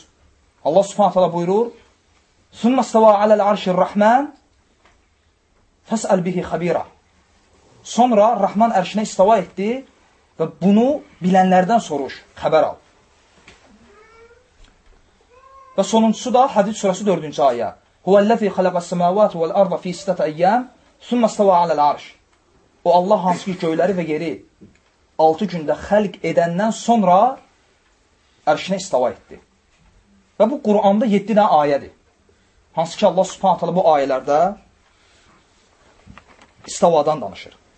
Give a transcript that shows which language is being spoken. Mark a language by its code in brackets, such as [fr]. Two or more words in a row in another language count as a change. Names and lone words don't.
[ar] الله سبحانه تعالى buyurur: ثم استوى على العرش الرحمن فاسأل به خبيرا. [az] Sonra Rahman ərşinə istava etdi və bunu bilənlərdən soruş, xəbər al. Və sonuncusu da Hədid surəsi 4-cü ayə. [ar] هو الذي خلق السماوات والأرض في ستة أيام ثم استوى على العرش. [az] O Allah hansı ki göyləri və yeri 6 gündə xəlq edəndən sonra ərşinə istava etdi. Və bu Quranda 7 dənə ayədir. Hansı ki [ar] الله سبحانه تعالى [az] bu ayələrdə istavadan danışır.